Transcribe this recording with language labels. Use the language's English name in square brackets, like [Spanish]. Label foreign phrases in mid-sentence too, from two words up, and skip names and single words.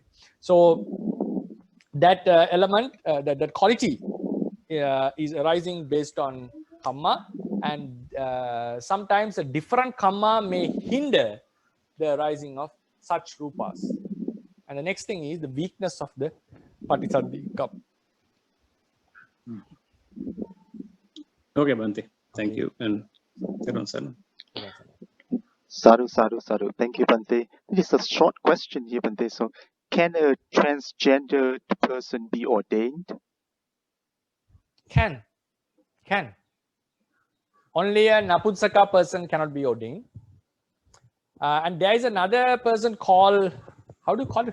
[English] So that element, that quality is arising based on kamma, and sometimes a different kamma may hinder the arising of such rupas. And the next thing is the weakness of the patisadika. Okay, Bhante. Thank you. And Theravāda. [Pali] Sadhu, sadhu, sadhu. [English] Thank you, Bhante. This is a short question here, Bhante. So, can a transgender person be ordained? Can. Only a napunsaka person cannot be ordained. And there is another person called, how do you call it?